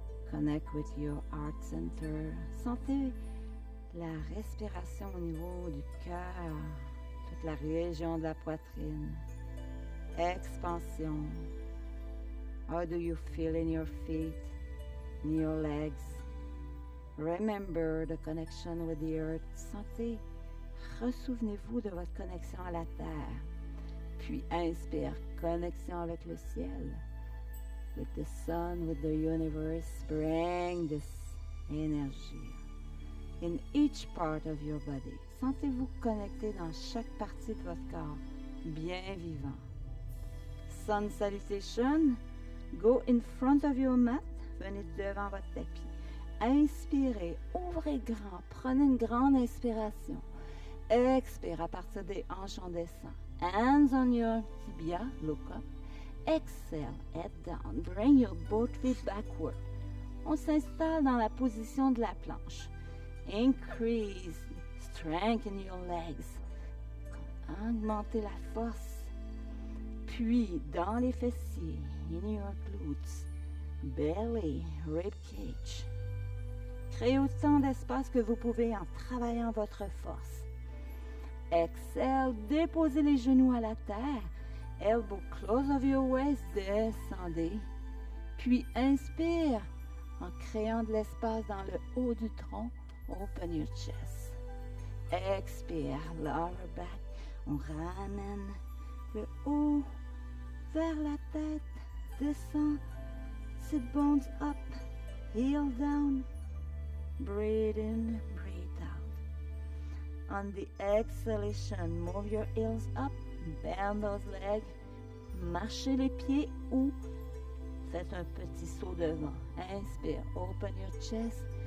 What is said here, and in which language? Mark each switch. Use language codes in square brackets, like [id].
[en] Connect with your heart center. [fr] Sentez la respiration au niveau du cœur, toute la région de la poitrine. [en] Expansion. How do you feel in your feet, in your legs? Remember the connection with the earth. [fr] Sentez, ressouvenez-vous de votre connexion à la terre. Puis inspire, connexion avec le ciel. [en] With the sun, with the universe, bring this energy in each part of your body. [fr] Sentez-vous connecté dans chaque partie de votre corps, bien vivant. [en] Sun salutation, go in front of your mat, [fr] venez devant votre tapis. Inspirez, ouvrez grand, prenez une grande inspiration. Expire, à partir des hanches, on descend. [en] Hands on your tibia, look up. Exhale, head down. Bring your both feet backward. [fr] On s'installe dans la position de la planche. [en] Increase strength in your legs. [fr] Augmentez la force. Puis, dans les fessiers, [en] in your glutes, belly, rib cage. [fr] Créez autant d'espace que vous pouvez en travaillant votre force. [en] Exhale, [fr] déposez les genoux à la terre. [en] Elbow close of your waist, [fr] descendez. Puis inspire en créant de l'espace dans le haut du tronc. [en] Open your chest. [fr] Expire, [en] lower back. [fr] On ramène le haut vers la tête. [en] Descend. Sit bones up. Heel down. Breathe in, breathe out. On the exhalation, move your heels up. Bend those legs. [fr] Marchez les pieds ou faites un petit saut devant. Inspire, [en] open your chest.